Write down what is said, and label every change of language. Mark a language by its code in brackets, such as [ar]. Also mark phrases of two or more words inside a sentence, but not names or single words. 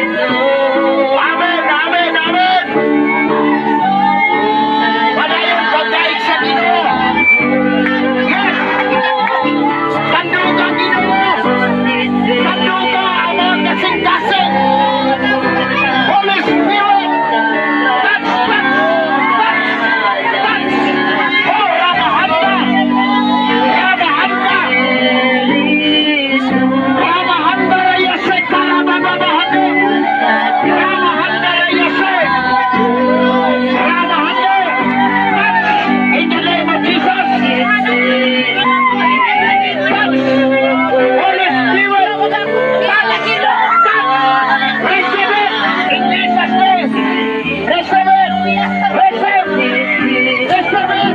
[en] Amen, amen, amen. [ceb] Padayon pagkain sa Ginoo. Yes. Tandunga Ginoo. Tandunga ang mga kasing-kasing. [en] Holy Spirit. Touch, touch, touch, touch. Oh, Ramahanda. Ramahanda. Ramahanda Rayasek Karabababahanda. Ramahanda Rayasek. Ramahanda. Touch. In the name of Jesus. Touch. Holy Spirit. Touch. Touch. Receive it. In Jesus' name. Receive it. Receive. Receive it.